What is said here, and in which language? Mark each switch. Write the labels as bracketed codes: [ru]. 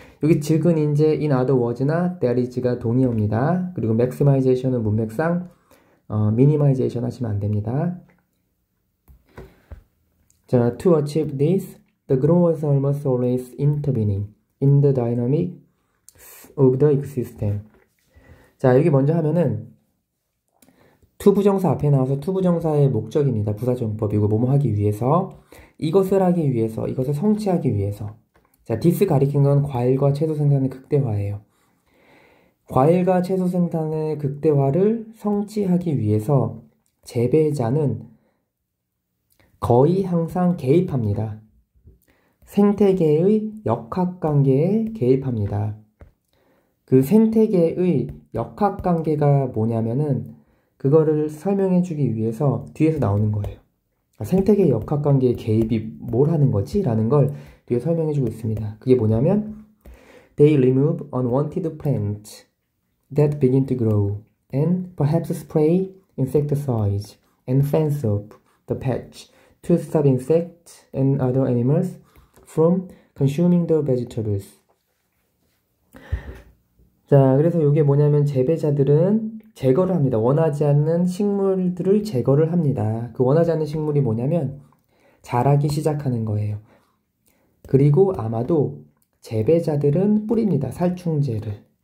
[ko] 여기 즉은 이제 [en] in other words [ko] 나 there is가 동의어입니다. 그리고 maximization은 문맥상 minimization 하시면 안 됩니다. 자, [en] to achieve this, the grower is almost always intervening in the dynamics of the ecosystem. [ko] 자, 여기 먼저 하면은 투부정사 앞에 나와서 투부정사의 목적입니다. 부사정법이고 뭐뭐 하기 위해서, 이것을 하기 위해서, 이것을 성취하기 위해서. 자, this 가리킨 건 과일과 채소 생산의 극대화예요. 과일과 채소 생산의 극대화를 성취하기 위해서 재배자는 거의 항상 개입합니다. 생태계의 역학관계에 개입합니다. 그 생태계의 역학관계가 뭐냐면은 그거를 설명해 주기 위해서 뒤에서 나오는 거예요. 생태계 역학관계의 개입이 뭘 하는 거지? 라는 걸 뒤에 설명해 주고 있습니다. 그게 뭐냐면 [en] They remove unwanted plants that begin to grow and perhaps spray insecticides and fence up the patch to stop insects and other animals from consuming the vegetables. [ko] 자, 그래서 이게 뭐냐면 재배자들은 제거를 합니다. 원하지 않는 식물들을 제거를 합니다. 그 원하지 않는 식물이 뭐냐면 자라기 시작하는 거예요. 그리고 아마도 재배자들은 뿌립니다. 살충제를.